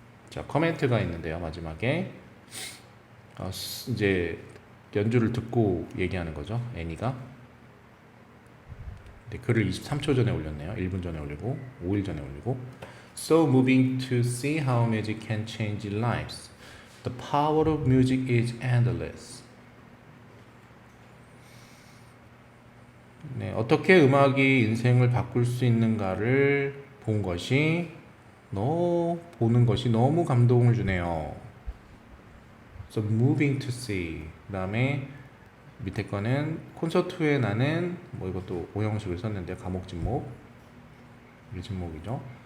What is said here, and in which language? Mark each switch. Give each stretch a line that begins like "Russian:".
Korean: 자, 커멘트가 있는데요. 마지막에 이제 연주를 듣고 얘기하는 거죠. 애니가. 네, 글을 23초 전에 올렸네요. 1분 전에 올리고 5일 전에 올리고.
English: So moving to see how music can change lives. The power of music is endless.
Korean: 네, 어떻게 음악이 인생을 바꿀 수 있는가를 보는 것이 너무 감동을 주네요.
English: So moving to see.
Korean: 그다음에 밑에 거는 콘서트 후에 나는 뭐 이것도 오형식을 썼는데 감옥 진목. 이 진목이죠.